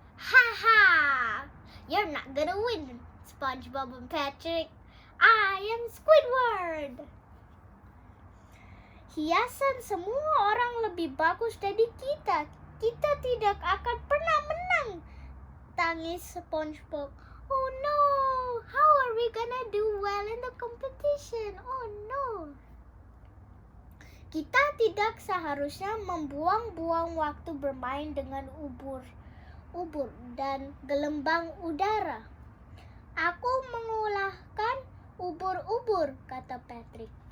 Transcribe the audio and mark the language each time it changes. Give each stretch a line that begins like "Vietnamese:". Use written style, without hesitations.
English: Haha, you're not gonna win, SpongeBob and Patrick. I am Squidward.
Indonesian: Hiasan semua orang lebih bagus dari kita. Kita tidak akan pernah menang, tangis SpongeBob.
English: Oh no, how are we gonna do well in the competition? Oh no.
Indonesian: Kita tidak seharusnya membuang-buang waktu bermain dengan ubur dan gelembang udara. Aku mengolahkan ubur-ubur, kata Patrick.